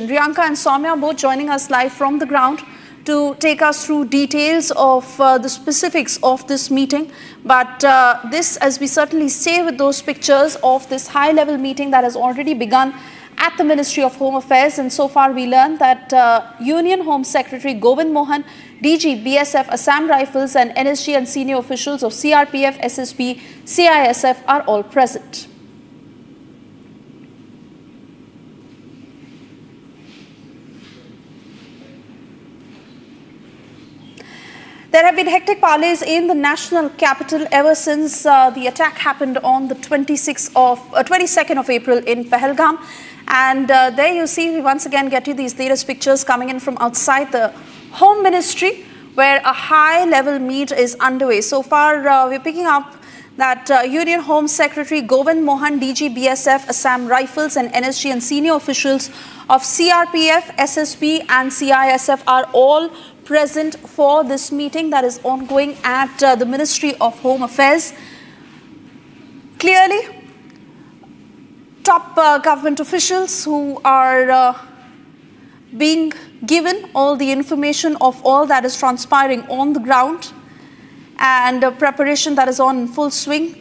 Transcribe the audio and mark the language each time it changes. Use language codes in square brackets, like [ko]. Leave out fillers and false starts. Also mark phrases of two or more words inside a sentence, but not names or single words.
[en] Riyanka and Soumya both joining us live from the ground to take us through details of the specifics of this meeting. But this, as we certainly stay with those pictures of this high-level meeting that has already begun at the Ministry of Home Affairs, and so far we learned that Union Home Secretary Govind Mohan, DG BSF, Assam Rifles and NSG and senior officials of CRPF, SSB, CISF are all present. There have been hectic parleys in the national capital ever since the attack happened on the 22nd of April in Pahalgam. And there you see, we once again get you these latest pictures coming in from outside the Home Ministry, where a high-level meet is underway. So far, we're picking up that Union Home Secretary Govind Mohan, DG BSF, Assam Rifles and NSG and senior officials of CRPF, SSB and CISF are all present for this meeting that is ongoing at the Ministry of Home Affairs. Clearly, top government officials who are being given all the information of all that is transpiring on the ground, and preparation that is on in full swing.